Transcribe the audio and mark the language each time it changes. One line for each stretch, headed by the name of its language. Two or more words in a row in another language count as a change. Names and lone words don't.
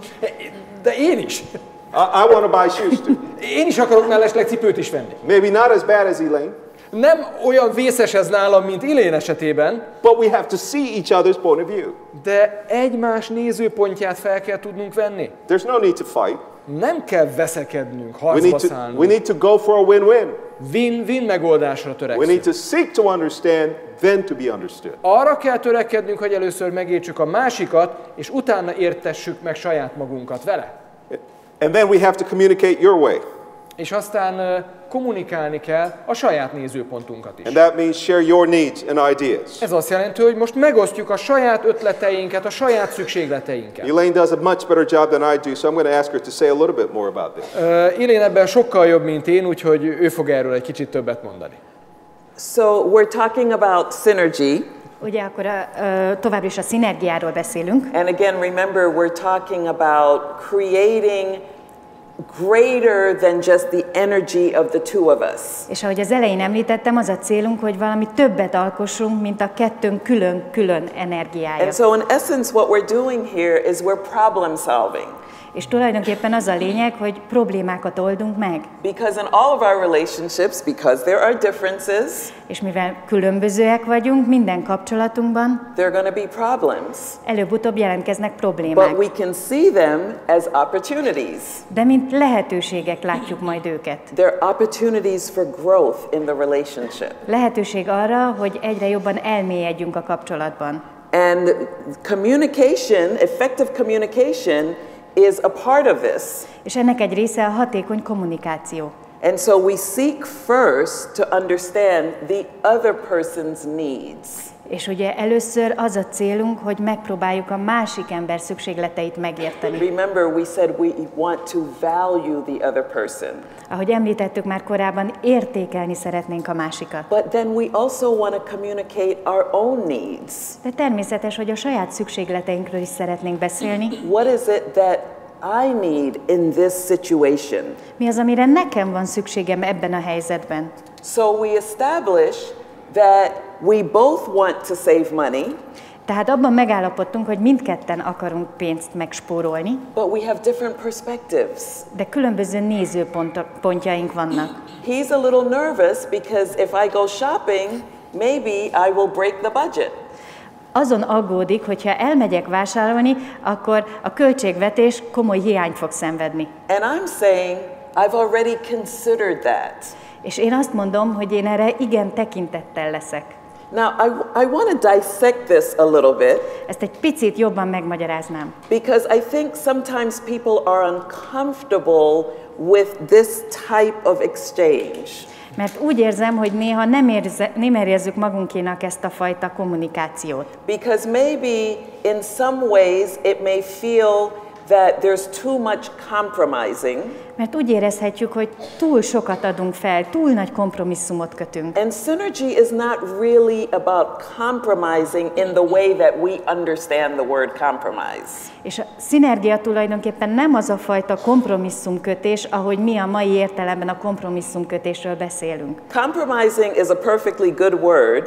Hungarian: De én is.
English: I want to buy shoes too.
Hungarian: Én is akarok mellesleg cipőt is venni.
English: Maybe not as bad as Elaine,
Hungarian: Nem olyan vészes ez nálam, mint Elaine esetében,
English: but we have to see each other's point of view.
Hungarian: de egymás nézőpontját fel kell tudnunk venni.
English: There's no need to fight.
Hungarian: Nem kell veszekednünk,
English: We
Hungarian: harcba
English: need
Hungarian: szállnunk.
English: to go for a win-win.
Hungarian: Win-win megoldásra
English: We
Hungarian: törekszünk.
English: need to seek to understand, then to be understood.
Hungarian: Arra kell törekednünk, hogy először megértsük a másikat, és utána értessük meg saját magunkat vele.
English: And then we have to communicate your way.
Hungarian: És aztán kommunikálni kell a saját nézőpontunkat is.
English: And that means share your needs and ideas.
Hungarian: Ez azt jelenti, hogy most megosztjuk a saját ötleteinket, a saját szükségleteinket.
English: Elaine does a much better job than I do, so I'm going to ask her to say a little bit more about this.
Hungarian: Elaine ebben sokkal jobb, mint én, úgyhogy ő fog erről egy kicsit többet mondani.
English: So we're talking about synergy.
Hungarian: Ugye akkor továbbra is a szinergiáról beszélünk.
English: And again, remember, we're talking about creating greater than just the energy of the two of us.
Hungarian: És ahogy az elején említettem, az a célunk, hogy valami többet alkossunk, mint a kettőnk külön-külön energiája.
English: And so in essence, what we're doing here is we're problem solving.
Hungarian: És tulajdonképpen az a lényeg, hogy problémákat oldunk meg.
English: Because in all of our relationships, because there are differences,
Hungarian: És mivel különbözőek vagyunk minden kapcsolatunkban,
English: there are going to be problems.
Hungarian: előbb-utóbb jelentkeznek
English: But
Hungarian: problémák.
English: we can see them as opportunities.
Hungarian: De mint lehetőségek látjuk majd őket.
English: They're opportunities for growth in the relationship.
Hungarian: Lehetőség arra, hogy egyre jobban elmélyedjünk a kapcsolatban.
English: And communication, effective communication, is a part of this.
Hungarian: És ennek egy része a hatékony kommunikáció.
English: And so we seek first to understand the other person's needs.
Hungarian: És ugye először az a célunk, hogy megpróbáljuk a másik ember szükségleteit megérteni.
English: Remember, we said we want to value the other person.
Hungarian: Ahogy említettük már korábban, értékelni szeretnénk a másikat.
English: But then we also want to communicate our own needs.
Hungarian: De természetes, hogy a saját szükségleteinkről is szeretnénk beszélni.
English: What is it that I need in this situation?
Hungarian: Mi az, amire nekem van szükségem ebben a helyzetben?
English: So we establish that we both want to save money,
Hungarian: Tehát abban megállapodtunk, hogy mindketten akarunk pénzt megspórolni,
English: but we have different perspectives.
Hungarian: de különböző nézőpontjaink vannak.
English: He's a little nervous because if I go shopping, maybe I will break the budget.
Hungarian: Azon aggódik, hogyha elmegyek vásárolni, akkor a költségvetés komoly hiányt fog szenvedni.
English: And I'm saying, I've already considered that.
Hungarian: És én azt mondom, hogy én erre igen tekintettel leszek.
English: Now, I want to dissect this a little bit
Hungarian: Ezt egy picit jobban megmagyaráznám.
English: because I think sometimes people are uncomfortable with this type of exchange.
Hungarian: Mert úgy érzem, hogy néha nem érezzük magunkénak ezt a fajta kommunikációt.
English: Because maybe in some ways it may feel that there's too much compromising.
Hungarian: Mert úgy érezhetjük, hogy túl sokat adunk fel, túl nagy kompromisszumot kötünk.
English: And synergy is not really about compromising in the way that we understand the word compromise.
Hungarian: És a szinergia tulajdonképpen nem az a fajta kompromisszumkötés, ahogy mi a mai értelemben a kompromisszumkötésről beszélünk.
English: Compromising is a perfectly good word,